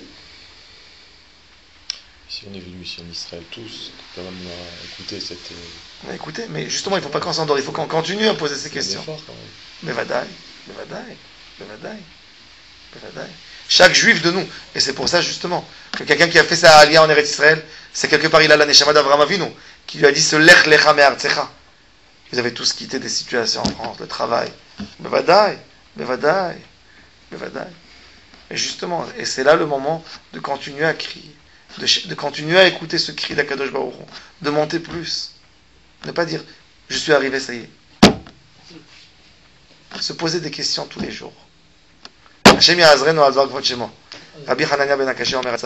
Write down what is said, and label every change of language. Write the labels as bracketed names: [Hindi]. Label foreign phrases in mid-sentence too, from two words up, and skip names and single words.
[French] Si on est venu ici en Israël tous, quand même on a écouté cette... On a écouté, mais justement il ne faut pas qu'on s'endort, il faut qu'on continue à poser ces questions. Mais vadaï. Chaque juif de nous, et c'est pour ça justement que quelqu'un qui a fait sa aliyah en Eretz Israël, c'est quelque part il a la Neshama d'Avraham Avinu, qui lui a dit ce [Hebrew] לך לך מארצך. [French] Vous avez tous quitté des situations en France, le travail. Bevadaï. Et justement, et c'est là le moment de continuer à crier. de continuer à écouter ce cri d' [Hebrew] הקדוש ברוך הוא, [French] de monter plus. Ne pas dire, je suis arrivé, ça y est. Se poser des questions tous les jours. [Hebrew] השם יעזרנו על דבר כבוד שמו. רבי חנניה בן עקשיא אומר